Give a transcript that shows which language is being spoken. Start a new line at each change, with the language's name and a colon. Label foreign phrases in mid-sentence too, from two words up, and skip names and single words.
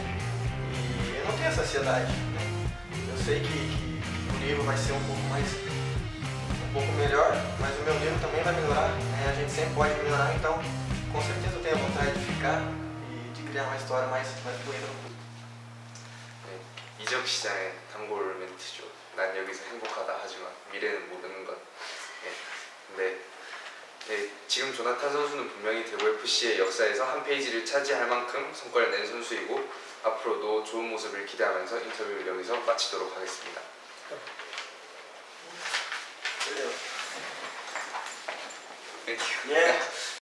Portuguese: E eu não tenho essa ansiedade. Né? Eu sei que o nível vai ser um pouco melhor, mas o meu nível também vai melhorar, né? A gente sempre pode melhorar, então com certeza eu tenho a vontade de ficar e de criar uma história mais bonita no clube.
Korean: 네, 이적 시장의 단골 멘트죠. 난 여기서 행복하다 하지만 미래는 모르는 것. 네, 근데 네, 지금 조나탄 선수는 분명히 대구 FC의 역사에서 한 페이지를 차지할 만큼 성과를 낸 선수이고 앞으로도 좋은 모습을 기대하면서 인터뷰를 여기서 마치도록 하겠습니다.
Portuguese: Beleza.
English: Thank you. Yeah.